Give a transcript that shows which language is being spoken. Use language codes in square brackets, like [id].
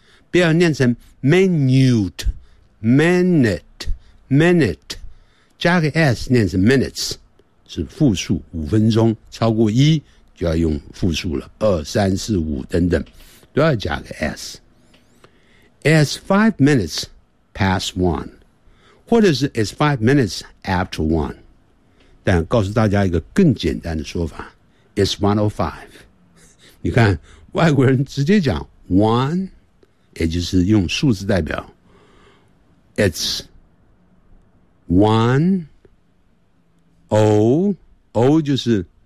[zh] 不要念成 minute, minute, minute. 加个 s 念成 minutes 是复数，五分钟超过一。就要用复数了，2、3、4、5等等，都要加个 s。 [en] It's 5 minutes past one， [zh] 或者是 [en] It's 5 minutes after one。 [zh] 但告诉大家一个更简单的说法 ， [en] It's 1:05。 [zh] 你看外国人直接讲 one， 也就是用数字代表。 [en] It's 1:05， [zh] 就是。